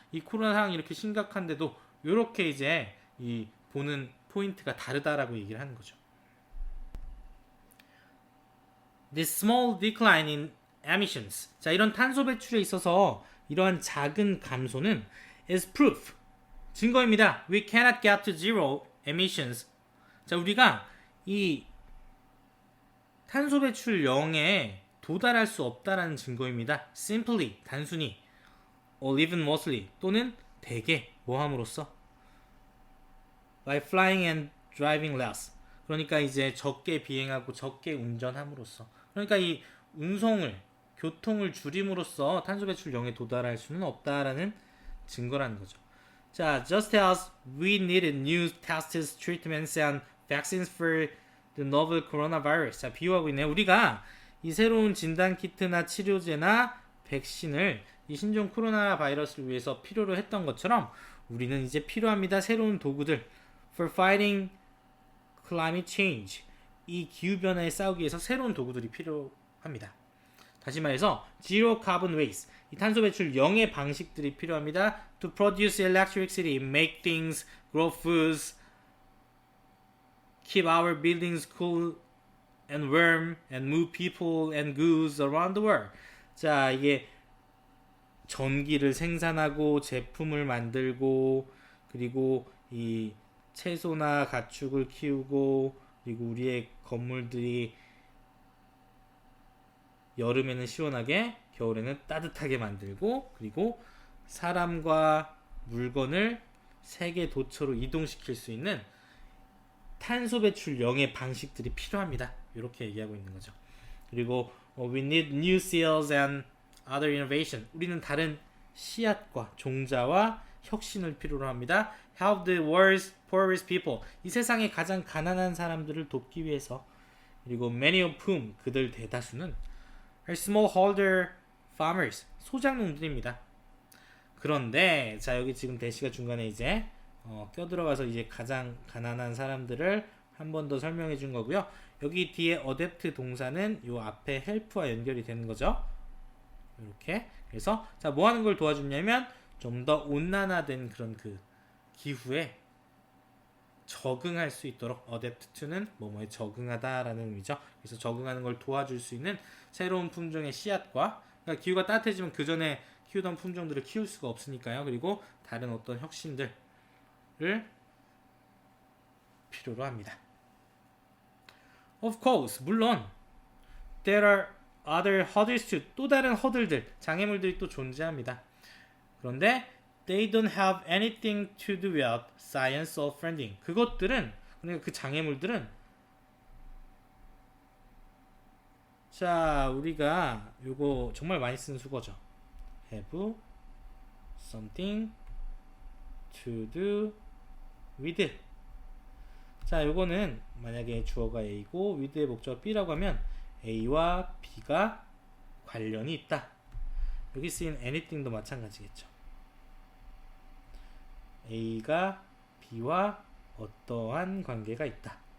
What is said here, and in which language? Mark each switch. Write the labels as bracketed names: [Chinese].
[Korean] 이 코로나 상황이 이렇게 심각한데도 이렇게 이제 이 보는 포인트가 다르다라고 얘기를 하는 거죠. [English] This small decline in emissions. [Korean] 자, 이런 탄소 배출에 있어서 이러한 작은 감소는 [English] is proof. [Korean] 증거입니다. [English] We cannot get to zero emissions. [Korean] 자, 우리가 이 탄소 배출 0에 도달할 수 없다라는 증거입니다. [English] Simply, [Korean] 단순히, [English] or even mostly, [Korean] 또는 대개, 뭐함으로써? [English] By flying and driving less. [Korean] 그러니까 이제 적게 비행하고 적게 운전함으로써. 그러니까 이 운송을, 교통을 줄임으로써 탄소 배출 0에 도달할 수는 없다라는 증거라는 거죠. [English] 자, just as we needed new tests, treatments, and vaccines for the novel coronavirus. [Korean] 자, 비유하고 있네요. 우리가 이 새로운 진단 키트나 치료제나 백신을 이 신종 코로나 바이러스를 위해서 필요로 했던 것처럼 우리는 이제 필요합니다. 새로운 도구들 [English] for fighting climate change. [Korean] 이 기후변화에 싸우기 위해서 새로운 도구들이 필요합니다. 다시 말해서 [English] zero carbon waste. [Korean] 이 탄소 배출 0의 방식들이 필요합니다. [English] To produce electricity, make things, grow foods, keep our buildings cool and worm and move people and goods around the world. [Korean] 자, 이게 전기를 생산하고 제품을 만들고 그리고 이 채소나 가축을 키우고 그리고 우리의 건물들이 여름에는 시원하게 겨울에는 따뜻하게 만들고 그리고 사람과 물건을 세계 도처로 이동시킬 수 있는 탄소 배출 0의 방식들이 필요합니다. 이렇게 얘기하고 있는 거죠. 그리고 [English] we need new seals and other innovation. [Korean] 우리는 다른 씨앗과 종자와 혁신을 필요로 합니다. [English] Help the world's poorest people. [Korean] 이 세상의 가장 가난한 사람들을 돕기 위해서. 그리고 [English] many of whom [Korean] 그들 대다수는 [English] are smallholder farmers. [Korean] 소작농들입니다. 그런데 자 여기 지금 대시가 중간에 이제 껴들어가서 이제 가장 가난한 사람들을 한 번 더 설명해 준 거고요. 여기 뒤에 어댑트 동사는 요 앞에 help와 연결이 되는 거죠. 이렇게. 그래서 자 뭐 하는 걸 도와주냐면 좀 더 온난화된 그런 그 기후에 적응할 수 있도록 [English] adapt to [Korean] 는 뭐뭐에 적응하다라는 의미죠. 그래서 적응하는 걸 도와줄 수 있는 새로운 품종의 씨앗과 그러니까 기후가 따뜻해지면 그 전에 키우던 품종들을 키울 수가 없으니까요. 그리고 다른 어떤 혁신들을 필요로 합니다. [English] Of course, [Korean] 물론 [English] there are other hurdles too. [Korean] 또 다른 허들들, 장애물들이 또 존재합니다. 그런데 [English] they don't have anything to do with science or funding. [Korean] 그것들은 그러니까 그 장애물들은 자 우리가 요거 정말 많이 쓰는 수거죠. [English] have something to do with. [Korean] 자 요거는 만약에 주어가 A고 with의 목적어 B라고 하면 A와 B가 관련이 있다. 여기 쓰인 anything도 마찬가지겠죠. A가 B와 어떠한 관계가 있다.